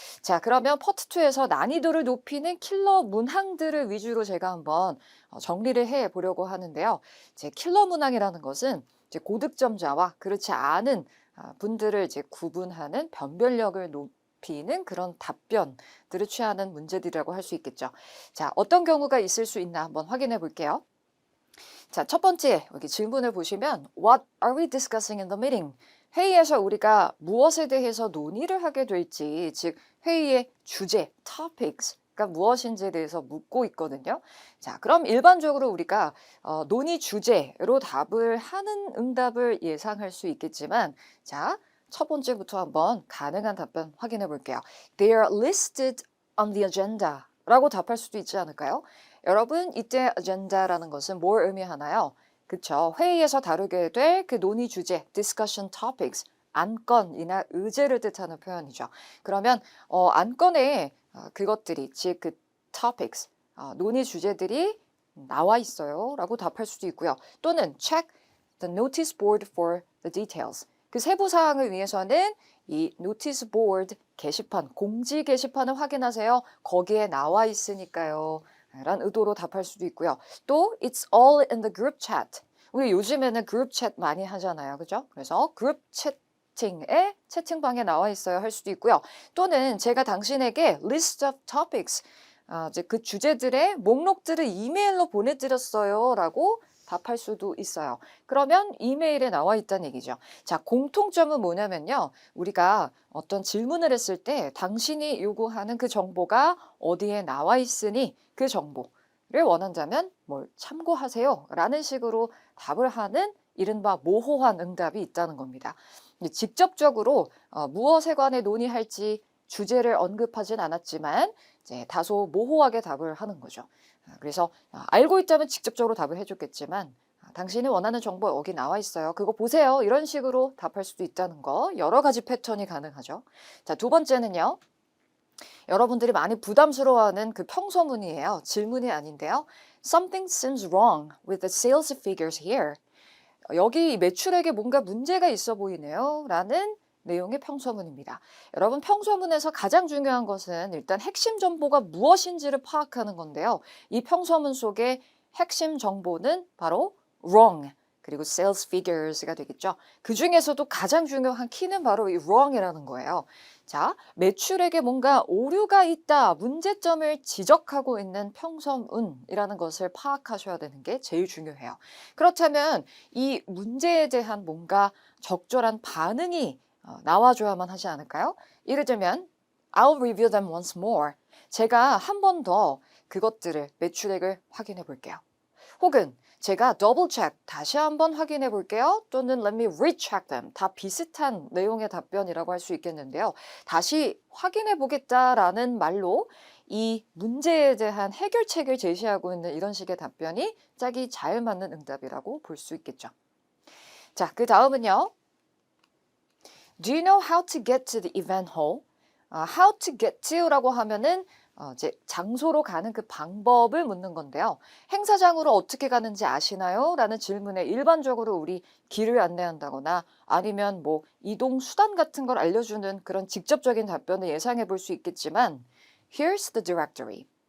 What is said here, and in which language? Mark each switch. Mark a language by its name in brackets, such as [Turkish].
[Korean] 자, 그러면 Part 2에서 난이도를 높이는 킬러 문항들을 위주로 제가 한번 정리를 해 보려고 하는데요. 이제 킬러 문항이라는 것은 이제 고득점자와 그렇지 않은 분들을 이제 구분하는 변별력을 높이는 그런 답변들을 취하는 문제들이라고 할 수 있겠죠. 자, 어떤 경우가 있을 수 있나 한번 확인해 볼게요. 자, 첫 번째 여기 질문을 보시면 [English] What are we discussing in the meeting? [Korean] 회의에서 우리가 무엇에 대해서 논의를 하게 될지, 즉 회의의 주제, topics가 무엇인지에 대해서 묻고 있거든요. 자, 그럼 일반적으로 우리가 논의 주제로 답을 하는 응답을 예상할 수 있겠지만, 자, 첫 번째부터 한번 가능한 답변 확인해 볼게요. [English] They are listed on the agenda [Korean] 라고 답할 수도 있지 않을까요? 여러분, 이때 agenda라는 것은 뭘 의미하나요? 그쵸. 회의에서 다루게 될 그 논의 주제, [English] discussion topics, [Korean] 안건이나 의제를 뜻하는 표현이죠. 그러면 안건에 그것들이, 즉 그 topics, 논의 주제들이 나와 있어요 라고 답할 수도 있고요. [English] 또는 check the notice board for the details. [Korean] 그 세부 사항을 위해서는 이 notice board 게시판, 공지 게시판을 확인하세요. 거기에 나와 있으니까요. 라는 의도로 답할 수도 있고요. [English] 또 It's all in the group chat. [Korean] 우리 요즘에는 그룹 챗 많이 하잖아요. 그죠? 그래서 그룹 채팅에 채팅방에 나와 있어요 할 수도 있고요. 또는 제가 당신에게 [English] list of topics, [Korean] 이제 그 주제들의 목록들을 이메일로 보내드렸어요 라고 답할 수도 있어요. 그러면 이메일에 나와 있다는 얘기죠. 자, 공통점은 뭐냐면요. 우리가 어떤 질문을 했을 때 당신이 요구하는 그 정보가 어디에 나와 있으니 그 정보를 원한다면 뭘 참고하세요 라는 식으로 답을 하는 이른바 모호한 응답이 있다는 겁니다. 직접적으로 무엇에 관해 논의할지 주제를 언급하진 않았지만 이제 다소 모호하게 답을 하는 거죠. 그래서 알고 있다면 직접적으로 답을 해줬겠지만 당신이 원하는 정보 여기 나와 있어요. 그거 보세요. 이런 식으로 답할 수도 있다는 거. 여러 가지 패턴이 가능하죠. 자, 두 번째는요. 여러분들이 많이 부담스러워하는 그 평서문이에요. 질문이 아닌데요. [English] Something seems wrong with the sales figures here. [Korean] 여기 매출액에 뭔가 문제가 있어 보이네요. 라는 내용의 평서문입니다. 여러분, 평서문에서 가장 중요한 것은 일단 핵심 정보가 무엇인지를 파악하는 건데요. 이 평서문 속의 핵심 정보는 바로 wrong, 그리고 sales figures가 되겠죠. 그 중에서도 가장 중요한 키는 바로 이 wrong이라는 거예요. 자, 매출액에 뭔가 오류가 있다, 문제점을 지적하고 있는 평서문이라는 것을 파악하셔야 되는 게 제일 중요해요. 그렇다면 이 문제에 대한 뭔가 적절한 반응이 나와줘야만 하지 않을까요? [English] 예를 들면 I'll review them once more. [Korean] 제가 한 번 더 그것들을 매출액을 확인해 볼게요. 혹은 제가 double check, 다시 한번 확인해 볼게요. [English] 또는 let me recheck them. [Korean] 다 비슷한 내용의 답변이라고 할 수 있겠는데요. 다시 확인해 보겠다라는 말로 이 문제에 대한 해결책을 제시하고 있는 이런 식의 답변이 짝이 잘 맞는 응답이라고 볼 수 있겠죠. 자, 그 다음은요. [English] Do you know how to get to the event hall? How to get to [Korean] 라고 하면은 이제 장소로 가는 그 방법을 묻는 건데요. 행사장으로 어떻게 가는지 아시나요? 라는 질문에 일반적으로 우리 길을 안내한다거나 아니면 뭐 이동 수단 같은 걸 알려주는 그런 직접적인 답변을 예상해 볼 수 있겠지만 [English] Here's the directory.